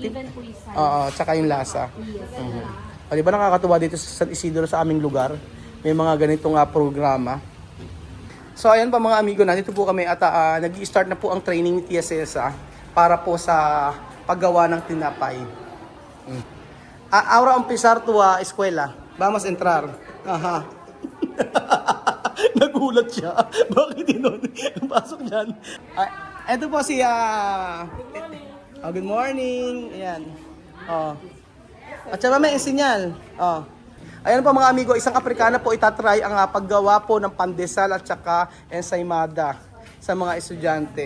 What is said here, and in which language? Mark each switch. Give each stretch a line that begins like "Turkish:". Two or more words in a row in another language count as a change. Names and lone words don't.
Filipino: Even po yung size. Oo, tsaka yung lasa. O, di ba nakakatuwa dito sa San Isidro sa aming lugar? May mga ganitong programa. So ayan pa mga amigo, nandito po kami at nag-i-start na po ang training ni Tia Cesa para po sa paggawa ng tinapay.
Spanish: Ahora empezar tu eskwela. Vamos entrar.
Filipino: Aha. Nagulat siya. Bakit yun? Pasok dyan. Ito po si...
English: good morning. Ayan.
Filipino: At saka may sinyal. Ayan po mga amigo, isang Afrikana po itatry ang paggawa po ng pandesal at saka ensaymada sa mga estudyante.